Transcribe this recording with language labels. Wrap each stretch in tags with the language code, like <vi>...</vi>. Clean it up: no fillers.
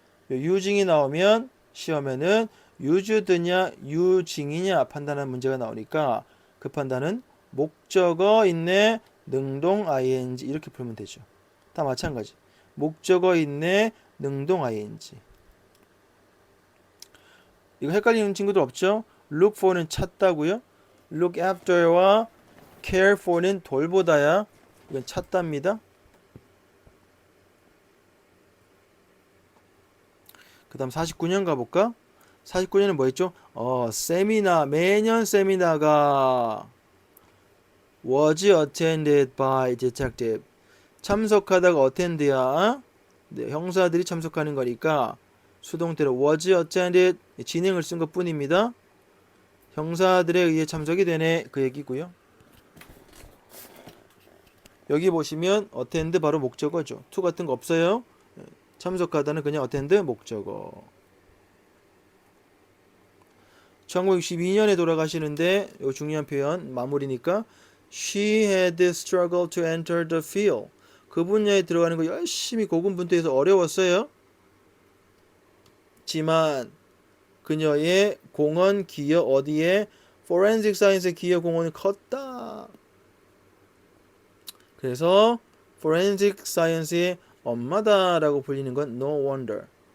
<ko>유징이 나오면 시험에는 유즈드냐 유징이냐 판단하는 문제가 나오니까 그 판단은 목적어 있네 능동 ing 이렇게 풀면 되죠. 다 마찬가지. 목적어 있네 능동 ing. 이거 헷갈리는 친구들 없죠? look for는 찾다고요. look after와 care for는 돌보다야. 이건 찾답니다. 그 다음 49년 가볼까? 49년은 뭐 했죠? 세미나, 매년 세미나가</ko> <en>was attended by detective.</en> <ko>참석하다가 attend야. 네, 형사들이 참석하는 거니까 수동태로 was attended 진행을 쓴 것 뿐입니다. 형사들에 의해 참석이 되네 그 얘기고요. 여기 보시면 attend 바로 목적어죠. to 같은 거 없어요. 참석하다는 그냥 attend 목적어. 1962년에 돌아가시는데 이 중요한 표현 마무리니까</ko> <en>she had struggled to enter the field.</en> <ko>그 분야에 들어가는 거 열심히 고군분투해서 어려웠어요. 지만 그녀의 공헌 기여 어디에 forensic science의 기여 공헌이 컸다. 그래서 forensic science의 엄마다라고 불리는 건</ko> <en>no wonder.</en>